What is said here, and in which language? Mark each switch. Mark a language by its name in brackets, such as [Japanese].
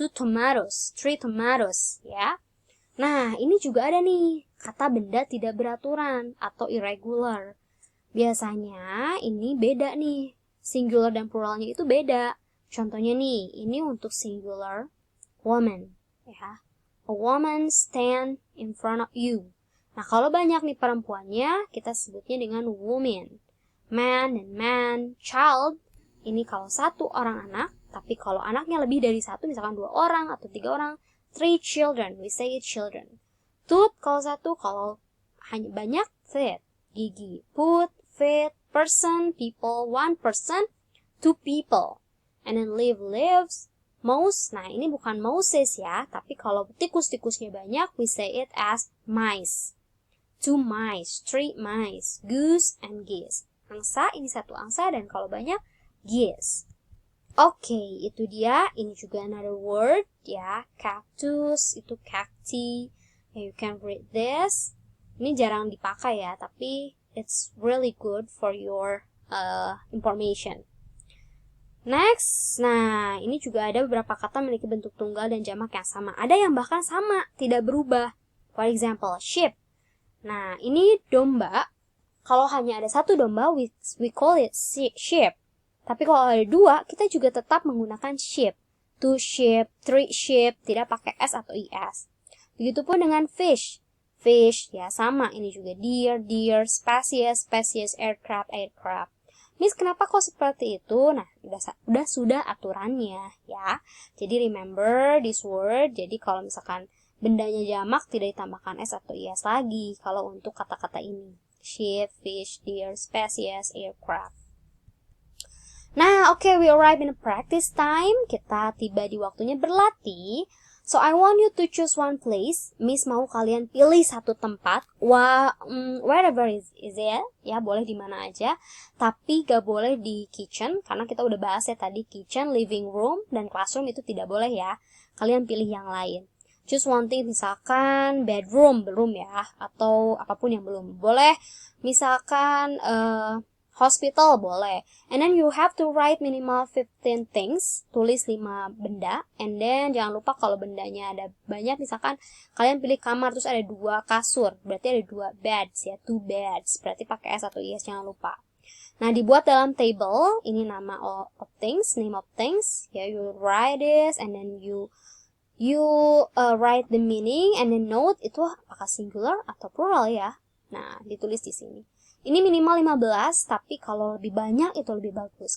[Indonesian] 2 tomatoes, 3 tomatoes, ya. Nah, ini juga ada nih, kata benda tidak beraturan atau irregular. Biasanya ini beda nih, singular dan pluralnya itu beda. Contohnya nih, ini untuk singular, woman, ya. [English] A woman stand in front of you. [Indonesian] Nah, kalau banyak nih perempuannya, kita sebutnya dengan woman. Man dan man, child, ini kalau satu orang anak, tapi kalau anaknya lebih dari satu, misalkan 2 orang atau 3 orang, 3 children, [English] we say it children. [Indonesian] Tooth kalau satu, kalau hanya banyak, teeth, gigi. [English] Foot, feet, person, people, 1 person, 2 people. [Indonesian] And then lives, mouse, nah ini bukan mouses ya, tapi kalau tikus-tikusnya banyak, [English] we say it as mice. 2 mice, 3 mice, goose and geese. [Indonesian] Angsa, ini satu angsa, dan kalau banyak, geese. Oke, itu dia. Ini juga another word, ya. [English] Cactus, itu cacti. You can read this. [Indonesian] Ini jarang dipakai ya, tapi [English] it's really good for your information. [Indonesian] Next, nah ini juga ada beberapa kata memiliki bentuk tunggal dan jamak yang sama. Ada yang bahkan sama, tidak berubah. [English] For example, sheep. [Indonesian] Nah, ini domba. Kalau hanya ada satu domba, [English] we call it sheep. [Indonesian] Tapi kalau ada 2, kita juga tetap menggunakan sheep. 2 sheep, 3 sheep, tidak pakai S atau IS. Begitupun dengan fish. Fish, ya sama. Ini juga deer, species, aircraft. Miss, kenapa kok seperti itu? Nah, sudah aturannya, ya. [English] Jadi, remember this word. [Indonesian] Jadi, kalau misalkan bendanya jamak, tidak ditambahkan S atau IS lagi. Kalau untuk kata-kata ini. [English] Sheep, fish, deer, species, aircraft. [Indonesian] Nah, [English] okay, we arrive in a practice time. [Indonesian] Kita tiba di waktunya berlatih. [English] So, I want you to choose one place. [Indonesian] Miss mau kalian pilih satu tempat. [English] Wherever is it. [Indonesian] Ya, boleh di mana aja. Tapi gak boleh di kitchen. Karena kita udah bahas ya tadi kitchen, living room, dan classroom itu tidak boleh ya. Kalian pilih yang lain. [English] Choose one thing, [Indonesian] misalkan bedroom, belum ya. Atau apapun yang belum. Boleh, misalkan hospital, boleh. [English] And then you have to write minimal 15 things. [Indonesian] Tulis 5 benda. [English] And then [Indonesian] jangan lupa kalau bendanya ada banyak. Misalkan kalian pilih kamar terus ada 2 kasur. Berarti ada 2 beds ya. 2 beds. Berarti pakai S atau IS, jangan lupa. Nah, dibuat dalam table. [English] Ini nama of things. Name of things. Ya, you write this. And then you write the meaning. [Indonesian] And then note itu apakah singular atau plural ya. Nah, ditulis di sini. Ini minimal 15, tapi kalau lebih banyak itu lebih bagus.